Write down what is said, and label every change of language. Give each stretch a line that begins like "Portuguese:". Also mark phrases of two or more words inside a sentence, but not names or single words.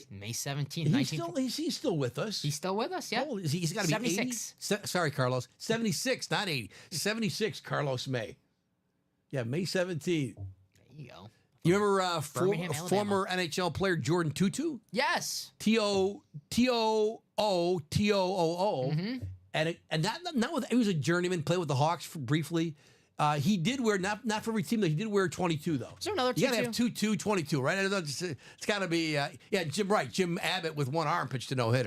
English: May 17th, He's still with us. He's still with us, yeah. Oh, he's got to be 76. 80. Sorry, Carlos. 76, not 80. 76, Carlos May. Yeah, May 17th. There you go. You remember Birmingham, former NHL player Jordan Tutu? Yes. T-O-O-T-O-O-O. And he was a journeyman, played with the Hawks briefly. He did wear, not for every team, though, he did wear 22, though. Is there another 22? You got to have 22, 22, right? It's got to be, Jim Abbott with one arm pitched a no-hitter.